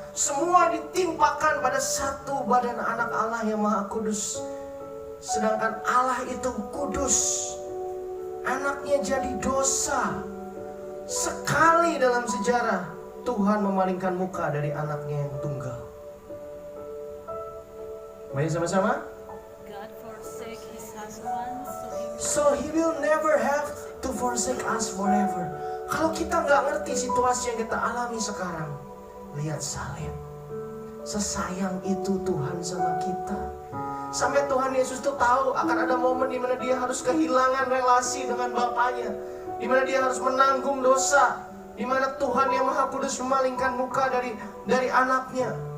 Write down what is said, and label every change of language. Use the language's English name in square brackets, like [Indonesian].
[Indonesian] Semua ditimpakan pada satu badan Anak Allah yang Maha Kudus. Sedangkan Allah itu kudus, anaknya jadi dosa. Sekali dalam sejarah Tuhan memalingkan muka dari anaknya yang tunggal. Mari sama-sama. [English] God forsake his husband, So he will never have to forsake us forever. [Indonesian] Kalau kita nggak ngerti situasi yang kita alami sekarang, lihat salib. Sesayang itu Tuhan sama kita. Sampai Tuhan Yesus tuh tahu akan ada momen di mana dia harus kehilangan relasi dengan Bapaknya, di mana dia harus menanggung dosa, di mana Tuhan yang Maha Kudus memalingkan muka dari anaknya.